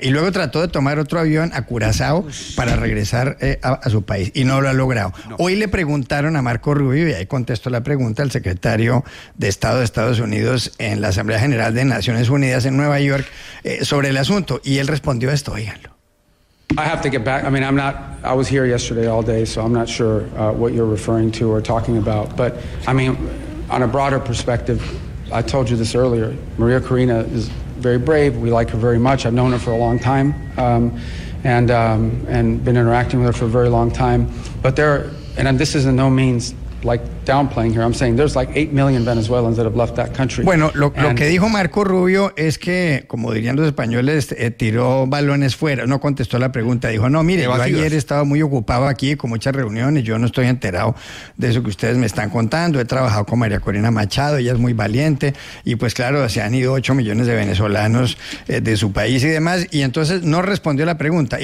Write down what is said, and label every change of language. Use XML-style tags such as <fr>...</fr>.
<es>Y luego trató de tomar otro avión a Curazao para regresar a su país y no lo ha logrado. No. Hoy le preguntaron a Marco Rubio, y ahí contestó la pregunta, al secretario de Estado de Estados Unidos en la Asamblea General de Naciones Unidas en Nueva York, sobre el asunto, y él respondió esto, oíganlo.</es> <en>I have to get back. I mean, I was here yesterday all day, so I'm not sure what you're referring to or talking about. But I mean, on a broader perspective, I told you this earlier. Maria Corina is very brave. We like her very much. I've known her for a long time, and been interacting with her for a very long time. But there, and this is in no means like downplaying here. I'm saying there's like 8 million Venezuelans that have left that country.</en> <es>Bueno, lo que dijo Marco Rubio es que, como dirían los españoles, tiró balones fuera, no contestó la pregunta. Dijo, no, mire, yo ayer estaba muy ocupado aquí con muchas reuniones, yo no estoy enterado de eso que ustedes me están contando. He trabajado con María Corina Machado, ella es muy valiente, y pues claro, se han ido 8 millones de venezolanos de su país y demás, y entonces no respondió la pregunta.</es>